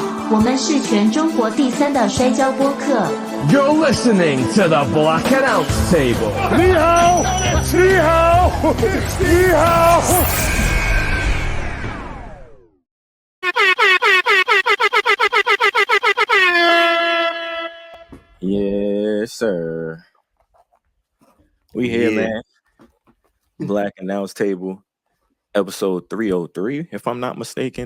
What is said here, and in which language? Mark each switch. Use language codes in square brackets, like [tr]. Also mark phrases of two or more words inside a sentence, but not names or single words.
[zh] 我们是全中国第3的摔跤播客。 [en] You're listening to the Black Announce Table. [zh] 你好，你好，你好。 [en] Yes, sir. We here, man. Black Announce Table, episode 303, if I'm not mistaken.